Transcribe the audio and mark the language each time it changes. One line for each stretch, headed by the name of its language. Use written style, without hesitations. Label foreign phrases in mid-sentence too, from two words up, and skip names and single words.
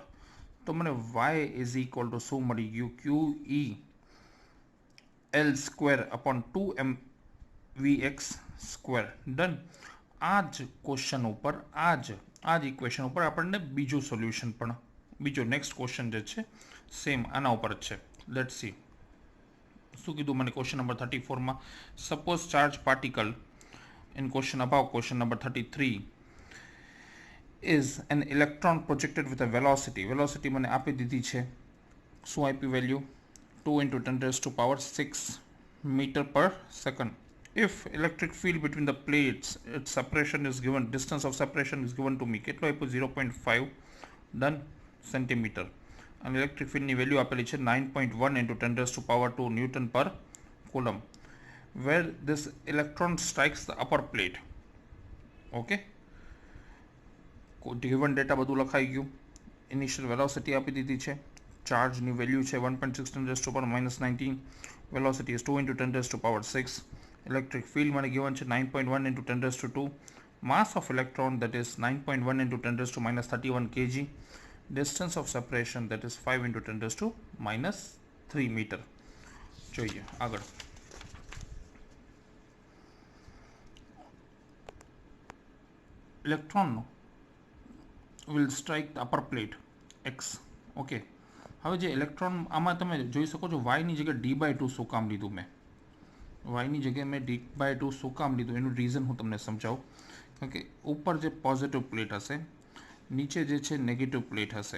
English: તો મને y is equal to
Gujarati: શું મળી ગયું?
English: q E L square upon 2m vx સ્ક્વેર. ડન.
Gujarati: આ જ ક્વેશ્ચન ઉપર આ જ ઇક્વેશન ઉપર આપણને બીજું સોલ્યુશન પણ, બીજો
English: next question
Gujarati: જે છે સેમ આના ઉપર જ છે.
English: let's see
Gujarati: શું કીધું મને
English: question number
Gujarati: 34માં.
English: suppose charge particle in question above, question number 33, is an electron projected with a velocity.
Gujarati: Velocity મને આપી દીધી છે. શું આપી વેલ્યુ?
English: 2 into 10 raised to power 6 meter per second. If electric field between the plates, its separation is given, distance of separation is given to me.
Gujarati: કેટલો આપ્યું? 0.5 ડન સેન્ટીમીટર. અને ઇલેક્ટ્રિક ફિલ્ડની વેલ્યુ આપેલી છે 9.1
English: into 10 raised to power 2 Newton per coulomb. Where this electron strikes the upper plate.
Gujarati: Okay.
English: Given data
Gujarati: બધું લખાઈ ગયું.
English: initial velocity
Gujarati: આપી દીધી છે. ચાર્જની વેલ્યુ છે 1.6 10
English: raised to power
Gujarati: -19.
English: વેલોસિટી is 2 into 10 raised to power 6. electric field મને given છે 9.1 into 10 raised to 2. Mass of electron that is 9.1 into 10 raised to -31 kg. Distance of separation that is 5 into 10 raised to -3 meter.
Gujarati: જોઈએ આગળ.
English: ઇલેક્ટ્રોન will strike the upper plate x. ઓકે.
Gujarati: હવે જે ઇલેક્ટ્રોન આમાં તમે જોઈ શકો છો વાયની જગ્યાએ d/2 શું કામ લીધું મેં? વાયની જગ્યાએ મેં d/2 શું કામ લીધું એનું રીઝન હું તમને સમજાવું. કારણ કે ઉપર જે
English: positive plate
Gujarati: હશે, નીચે જે છે
English: negative plate
Gujarati: હશે.